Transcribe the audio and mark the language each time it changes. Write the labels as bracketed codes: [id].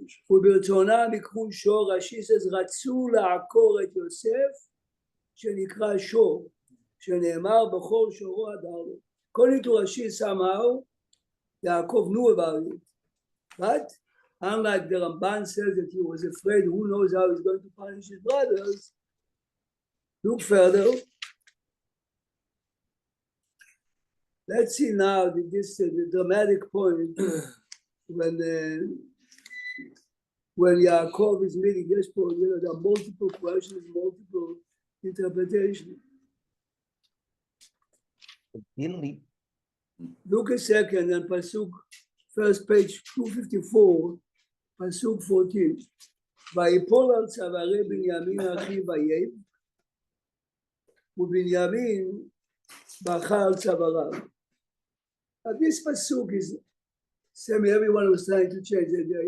[he] וברצונם יקחו שור, רש"י [en] says, [he] רצו לעקור את יוסף, שנקרא שור, שנאמר בכל שורו הדר לו. [en] According to Rashi, somehow, Yaakov knew about it. But, unlike the Ramban says that he was afraid, who knows how he's going to punish his brothers. Look further. Let's see now the dramatic point when Yaakov is meeting Yeshpo, there are multiple questions, multiple interpretations. Look a second and Pasuk, first page 254. [he] פסוק 14. ויפול על צווארי בנימין אחיו ויהב, ובנימין בכה על צוואריו. [en] Now this pasuk is, Sammy, everyone was trying to change it.